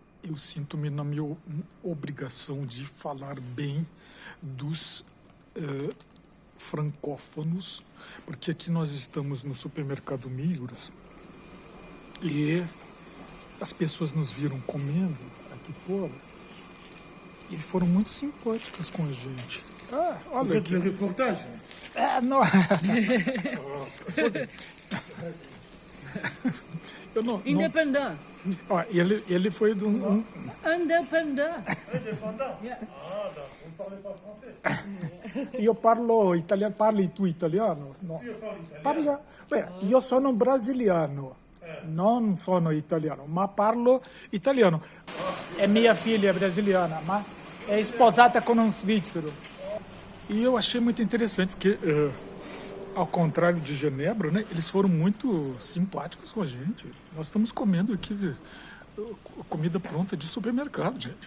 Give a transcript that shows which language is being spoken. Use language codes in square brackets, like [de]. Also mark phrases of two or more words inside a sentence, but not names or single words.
[pt] eu sinto-me na minha obrigação de falar bem dos francófonos, porque aqui nós estamos no supermercado Migros e as pessoas nos viram comendo aqui fora e foram muito simpáticas com a gente. Ah, olha aqui. Reportagem? Não. Eu não. Independent. Ó, ele foi do. Independent. Independent? [fr] Ah, vous ne parlez pas français? [it] Io parlo italiano. Parli tu italiano? No. Io parlo italiano. Io sono brasiliano, non sono italiano, ma parlo italiano. [pt] É minha filha brasiliana, mas é esposada com um svízzero. E eu achei muito interessante, porque, ao contrário de Genebra, né, eles foram muito simpáticos com a gente. Nós estamos comendo aqui comida pronta de supermercado, gente.